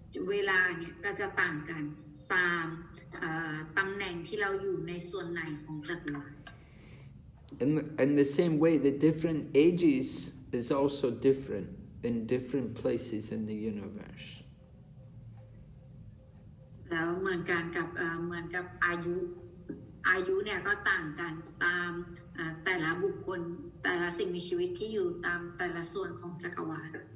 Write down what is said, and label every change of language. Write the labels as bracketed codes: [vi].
[th] เวลาเนี่ยก็จะต่างกันตามตำแหน่งที่เราอยู่ในส่วนไหนของจักรวาล [en] In the same way, the different ages is also different in different places in the universe. [th] แล้วเหมือนกับอายุเนี่ยก็ต่างกันตามแต่ละบุคคลแต่ละสิ่งมีชีวิตที่อยู่ตามแต่ละส่วนของจักรวาล